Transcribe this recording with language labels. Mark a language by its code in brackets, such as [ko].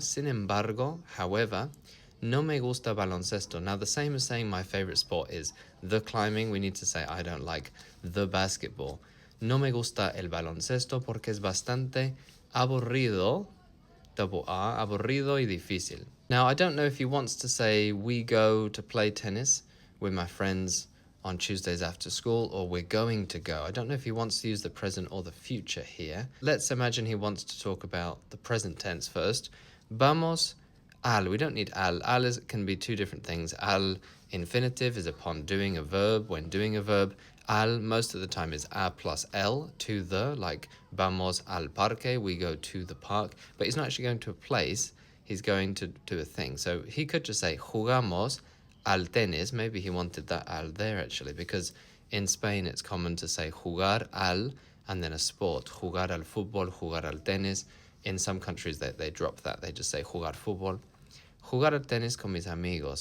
[es] Sin embargo, [en] however, [es] no me gusta baloncesto. [en] Now, the same as saying my favorite sport is the climbing, we need to say I don't like the basketball. [es] No me gusta el baloncesto porque es bastante aburrido, [en] double R, [es] aburrido y difícil. [en] Now, I don't know if he wants to say we go to play tennis with my friends on Tuesdays after school, or we're going to go. I don't know if he wants to use the present or the future here. Let's imagine he wants to talk about the present tense first. [es] Vamos al. [en] We don't need al. Al can be two different things. Al infinitive is upon doing a verb, when doing a verb. Al most of the time is a plus L, to the, like [es] vamos al parque, [en] we go to the park. But he's not actually going to a place, he's going to do a thing. So he could just say [es] jugamos al tenis. [en] Maybe he wanted that al there actually, because in Spain it's common to say jugar al and then a sport. [es] Jugar al fútbol, jugar al tenis. [en] In some countries they drop that, they just say [es] jugar fútbol. Jugar al tenis con mis amigos.